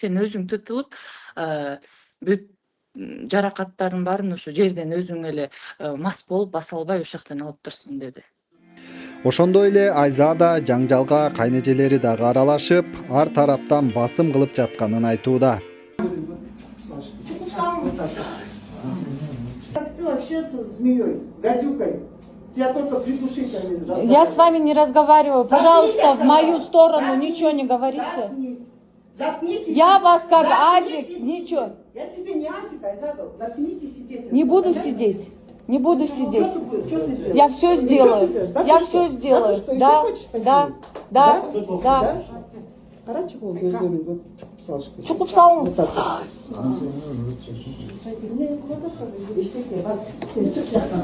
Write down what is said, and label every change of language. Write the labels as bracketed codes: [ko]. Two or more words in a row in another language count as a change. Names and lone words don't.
[ky] Сен өзүң тытылып, бүт жаракаттардын баарын ошо жерден өзүң эле мас болуп баса албай ошол алыптырсың деди. Ошондой эле Айзада жаңжалга кайнэжелери дагы аралашып, ар тараптан басым кылып жатканын айтууда. [ru] Ты вообще со змеей, гадюкой. Тебя только придушить они разговаривают. Я с вами не разговариваю. Пожалуйста, в мою сторону ничего не говорите. Заткнись. Я вас как адик, ничего. Я тебе не адик, Айзада. Заткнись и сидеть. Не буду сидеть. Не буду сидеть. Что ты сделаешь? Я все сделаю. Я все сделаю. Да, да, да, да. [ky] Карачи бол көздөрүң вот чукуп салыш керек. Чукуп салыңыз. Сен чык жактан.